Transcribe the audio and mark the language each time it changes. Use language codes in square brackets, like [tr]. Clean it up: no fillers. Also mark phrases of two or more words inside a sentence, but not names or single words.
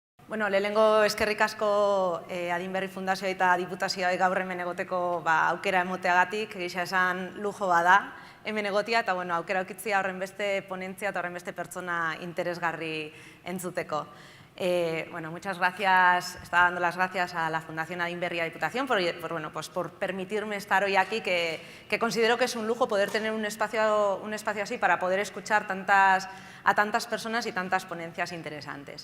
[eu] Bueno, lehenengo eskerrik asko Adinberri Fundazioa eta Diputazioa gaur hemen egoteko aukera emoteagatik, gisa esan lujo bada hemen egotia, eta aukera aukitzia horren beste ponentzia eta horren beste pertsona interesgarri entzuteko. [es] Muchas gracias, estaba dando las gracias a la Fundación Adinberri y a la Diputación por permitirme estar hoy aquí, que considero que es un lujo poder tener un espacio así para poder escuchar a tantas personas y tantas ponencias interesantes.